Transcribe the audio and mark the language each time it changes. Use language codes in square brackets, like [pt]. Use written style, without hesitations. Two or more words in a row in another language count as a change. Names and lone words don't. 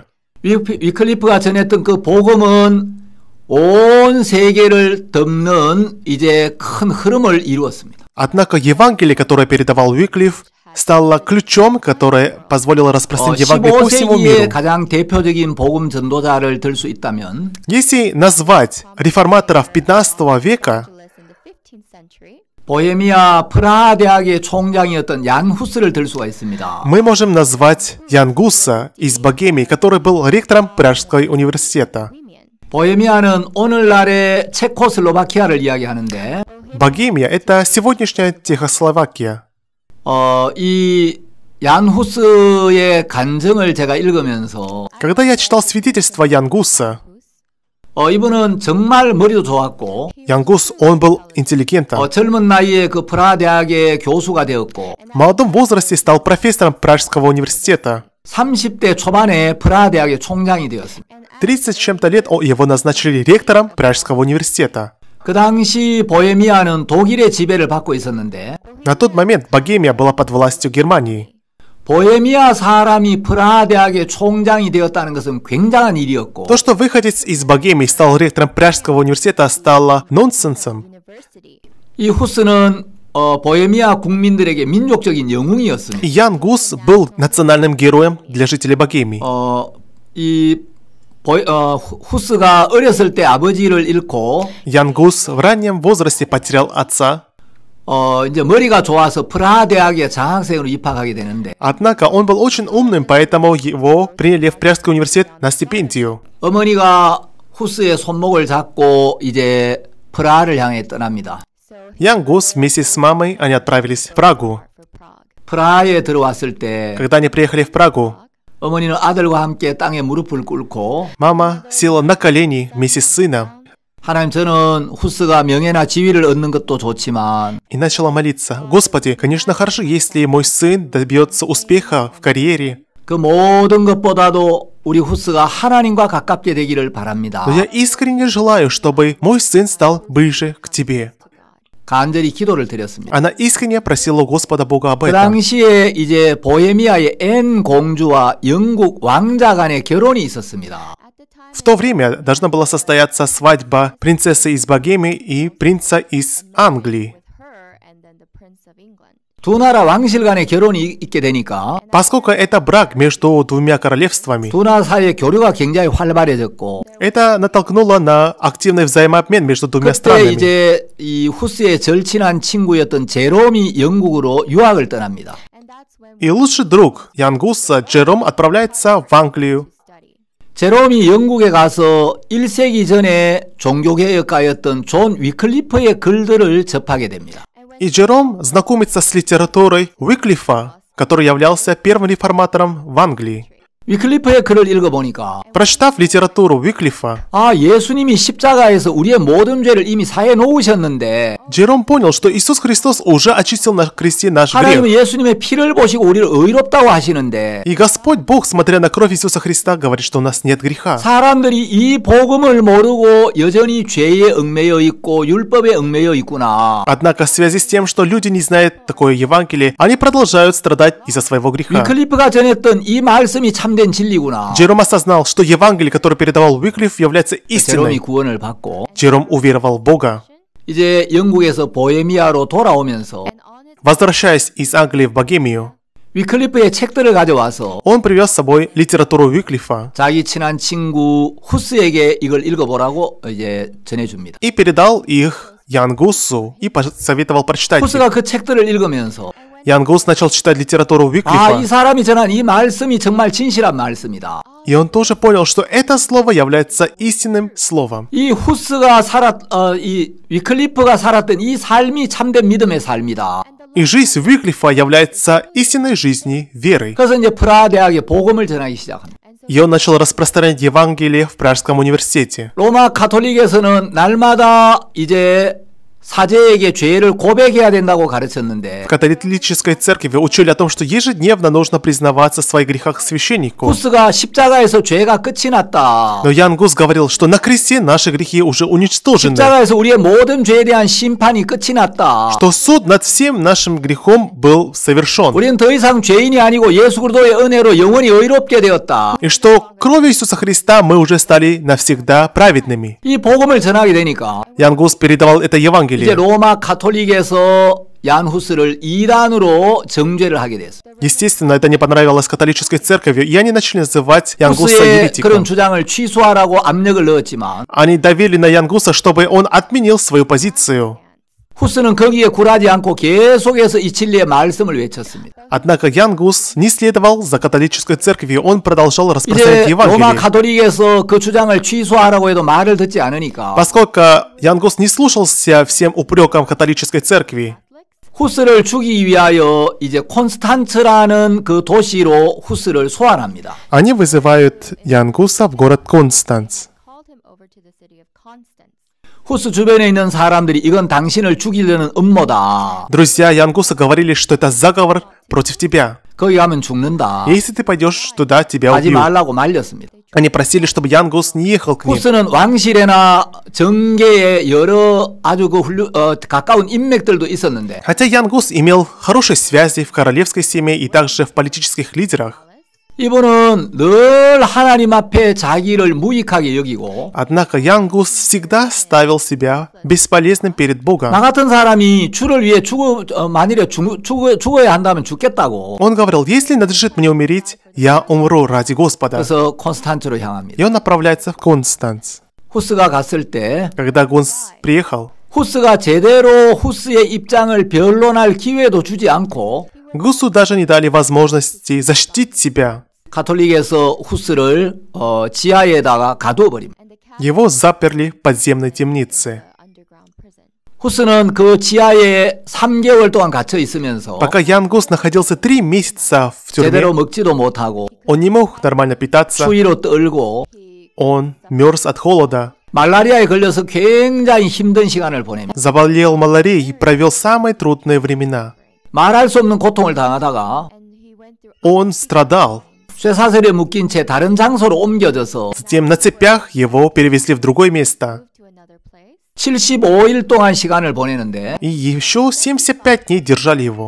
[ko] 위클리프가 전했던 그 복음은 온 세계를 덮는 이제 큰 흐름을 이루었습니다. [ru] Однако Евангелие, которое передавал Уиклиф, стало ключом, которое позволило распространить Евангелие по всему [ko] 15세기의 [ru] миру. [ko] 가장 대표적인 복음 전도자를 들 수 있다면 [ru] Если назвать реформаторов 15 века, [ko] 보헤미아 프라하 대학의 총장이었던 얀 후스를 들 수가 있습니다. [ru] мы можем назвать Ян Гуса из Богемии, который был ректором Пражского университета. [ko] 보헤미아는 오늘날의 체코슬로바키아를 이야기하는데 [ru] Богемия – это сегодняшняя Чехословакия. [ko] 이 얀 후스의 간증을 제가 읽으면서 [ru] Когда я читал свидетельство Ян Гуса, [ko] 이분은 정말 머리도 좋았고 [ru] Ян Гус, он был интеллигентом. [ko] 젊은 나이에 그 프라하 대학의 교수가 되었고 [ru] В молодом возрасте стал профессором Пражского университета. [ko] 30대 초반에 프라하 대학의 총장이 되었습니다. [ru] 30 с чем-то лет его назначили ректором Пражского университета. [ko] 그 당시 보헤미아는 독일의 지배를 받고 있었는데 [ru] На тот момент Богемия была под властью Германии. [ko] 보헤미아 사람이 프라하 대학의 총장이 되었다는 것은 굉장한 일이었고 [ru] То, что выходец из Богемии стал ректором Пражского университета, стало нонсенсом. [ko] 이 후스는 보헤미아 국민들에게 민족적인 영웅이었습니다. [ru] Ян Гус был национальным героем для жителей Богемии. [ko] 후스가 어렸을 때 아버지를 잃고 [ru] Ян Гус в раннем возрасте потерял отца. [ko] 이제 머리가 좋아서 프라하 대학에 장학생으로 입학하게 되는데 [ru] Однако он был очень умным, поэтому его приняли в Пражский университет на стипендию. [ko] 어머니가 후스의 손목을 잡고 이제 프라하를 향해 떠납니다. [ru] Ян Гус вместе с мамой они отправились в Прагу. [ko] 프라하에 들어왔을 때 [ru] Когда они приехали в Прагу, [ko] 어머니는 아들과 함께 땅에 무릎을 꿇고 [ru] мама села на колени вместе с сыном [ko] 하나님, 저는 후스가 명예나 지위를 얻는 것도 좋지만 [ru] и начала молиться. Господи, конечно, хорошо, если мой сын добьется успеха в карьере. [ko] 그 모든 것보다도 우리 후스가 하나님과 가깝게 되기를 바랍니다. [ru] Но я искренне желаю, чтобы мой сын стал ближе к тебе. [ko] 간절히 기도를 드렸습니다. [ru] Она искренне просила у Господа Бога об [ko] 그 [ru] этом. [ko] 당시에 이제 보헤미아의 앤 공주와 영국 왕자 간의 결혼이 있었습니다. [ru] В то время должна была состояться свадьба принцессы из Богемии и принца из Англии. [ko] 두 나라 왕실 간의 결혼이 있게 되니까 [ru] Поскольку это брак между двумя королевствами, [ko] 두 나라 사이의 교류가 굉장히 활발해졌고 [ru] это натолкнуло на активный взаимообмен между двумя [ko] 그때 [ru] странами. [ko] 이제 이 후스의 절친한 친구였던 제롬이 영국으로 유학을 떠납니다. [ru] И лучший друг Ян Гуса, Джером, отправляется в Англию. [ko] 제롬이 영국에 가서 1세기 전에 종교개혁가였던 존 위클리프의 글들을 접하게 됩니다. [ru] И Джером знакомится с литературой Уиклифа, который являлся первым реформатором в Англии. [ko] 위클리프의 글을 읽어보니까 [ru] Прочитав литературу Уиклифа, [ko] 예수님이 십자가에서 우리의 모든 죄를 이미 사해 놓으셨는데 [ru] Джером понял, что Иисус Христос уже очистил на кресте наш [ko] 하나님은 [ru] грех. [ko] 예수님의 피를 보시고 우리를 의롭다고 하시는데 [ru] И Господь Бог, смотря на кровь Иисуса Христа, говорит, что у нас нет греха. [ko] 사람들이 이 복음을 모르고 여전히 죄에 얽매여 있고 율법에 얽매여 있구나. [ru] Однако в связи с тем, что люди не знают такое Евангелие, они продолжают страдать из-за своего греха. [ko] 위클리프가 전했던 이 말씀이 참된 진리구나. [ru] Джером осознал, что Евангелие, которое передавал Уиклиф, является [ko] 제롬이 [ru] истиной. [ko] 구원을 받고 [ru] Джером уверовал в Бога. [ko] 이제 영국에서 보헤미아로 돌아오면서 [ru] Возвращаясь из Англии в Богемию, [ko] 위클리프의 책들을 가져와서 [ru] он привез с собой литературу Уиклифа [ko] 자기 친한 친구 후스에게 이걸 읽어보라고 이제 전해줍니다. [ru] и передал их Ян Гусу и посоветовал прочитать их. [ko] 후스가 그 책들을 읽으면서 [ru] Ян Гус начал читать литературу [ko] 이 [ru] Уиклифа, [ko] 사람이 전한 이 말씀이 정말 진실한 말씀이다. [ru] и он тоже понял, что это слово является истинным словом. [ko] 이 이 위클리프가 살았던 이 삶이 참된 믿음의 삶이다. [ru] И жизнь Уиклифа является истинной жизнью верой. [ko] 그래서 이제 프라하 대학에 복음을 전하기 시작합니다. [ru] И он начал распространять Евангелие в Пражском университете. [ko] 로마 가톨릭에서는 날마다 이제 사제에게 죄를 고백해야 된다고 가르쳤는데 [ru] В католической церкви учили о том, что ежедневно нужно признаваться в своих грехах священнику. [ko] 후스가 십자가에서 죄가 끝이 났다. [ru] Но Ян Гус говорил, что на кресте наши грехи уже уничтожены. [ko] 십자가에서 우리의 모든 죄에 대한 심판이 끝이 났다. [ru] Что суд над всем нашим грехом был совершен. [ko] 우리는 더 이상 죄인이 아니고 예수 그리스도의 은혜로 영원히 의롭게 되었다. [ru] И что кровью Иисуса Христа мы уже стали навсегда праведными. [ko] 이 복음을 전하게 되니까 [ru] Ян Гус передавал это Евангелие. [ko] 이제 로마 가톨릭에서 얀 후스를 이단으로 정죄를 하게 됐어요. [ru] Естественно, это не понравилось католической церкви, и они начали называть Ян Гуса [ko] 후스의 그런 [ru] еретиком. [ko] 주장을 취소하라고 압력을 넣었지만 [ru] Они давили на Ян Гуса, чтобы он отменил свою позицию. [ko] 후스는 거기에 굴하지 않고 계속해서 이 진리의 말씀을 외쳤습니다. [ru] Однако Ян Гус не следовал за католической церковью, он продолжал распространять [ko] 이제 로마 [ru] Евангелие. [ko] 가톨릭에서 그 주장을 취소하라고 해도 말을 듣지 않으니까 [ru] Поскольку Ян Гус не слушался всем упрекам католической церкви, [ko] 후스를 죽이기 위하여 이제 콘스탄츠라는 그 도시로 후스를 소환합니다. [ru] они вызывают Ян Гуса в город Констанц. [ko] 후스 주변에 있는 사람들이 이건 당신을 죽이려는 음모다. [ru] Друзья Ян Гуса говорили, что это заговор против тебя. [ko] 거기 가면 죽는다. [ru] Если ты пойдешь туда, тебя [ko] 하지 [ru] убьют. [ko] 말라고 말렸습니다. [ru] Они просили, чтобы Ян Гус не ехал к ним. [ko] 후스는 왕실이나 정계에 여러 아주 가까운 인맥들도 있었는데 [ru] Хотя Ян Гус имел хорошие связи в королевской семье и также в политических лидерах, [ko] 이분은 늘 하나님 앞에 자기를 무익하게 여기고 [ru] однако Ян Гус всегда ставил себя бесполезным перед Богом. [ko] 나 같은 사람이 주를 위해 만일에 죽어야 한다면 죽겠다고. [ru] Он говорил, если надлежит мне умереть, я умру ради Господа. [ko] 그래서 콘스탄츠로 향합니다. [ru] И он направляется в Констанц. [ko] 후스가 갔을 때 [ru] Когда Гус приехал, [ko] 후스가 제대로 후스의 입장을 변론할 기회도 주지 않고 [ru] Гусу даже не дали возможности защитить себя. [ko] 가톨릭에서 후스를 지하에다가 가두어버립니다. [ru] Его заперли в подземной темнице. [ko] 후스는 그 지하에 3개월 동안 갇혀 있으면서 [ru] Пока Ян Гус находился 3 месяца в [ko] 제대로 [ru] тюрьме, [ko] 먹지도 못하고 [ru] он не мог нормально питаться, [ko] 추위로 떨고 [ru] он мерз от холода, [ko] 말라리아에 걸려서 굉장히 힘든 시간을 보냅니다. [ru] заболел малярией и провел самые трудные времена. [ko] 말할 수 없는 고통을 당하다가 [ru] Он страдал. [ko] 쇠사슬에 묶인 채 다른 장소로 옮겨져서 [ru] Затем на цепях его перевезли в другое место. [ko] 75일 동안 시간을 보내는데 [ru] И еще 75 дней держали его.